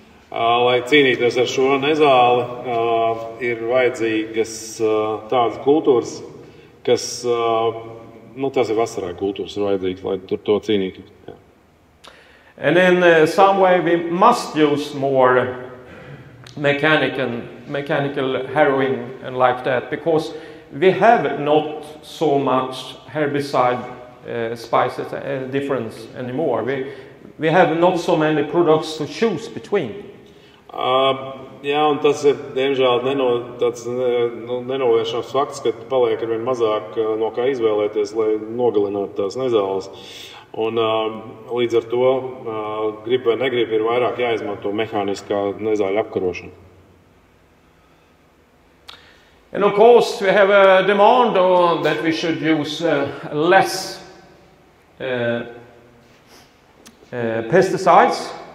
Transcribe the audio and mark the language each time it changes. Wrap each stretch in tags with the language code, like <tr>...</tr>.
<lv>Lai cīnītos ar šo nezāli, ir vajadzīgas tādas kultūras, kas, tās ir vasarā kultūras, ir vajadzīgas, lai tur to cīnītu. Jā.</lv> <en>And in some way we must use more mechanical harrowing and like that, because we have not so much herbicide spices difference anymore. We have not so many products to choose between.</en> <lv>Jā, un tas ir, diemžēl, tāds nenovēršams fakts, ka paliek arvien mazāk no kā izvēlēties, lai nogalinātu tās nezāles. Un līdz ar to, grib vai negrib, ir vairāk jāizmanto mehāniskā nezāļu apkarošana.</lv> <en>And of course we have a demand that we should use less pesticides.</en>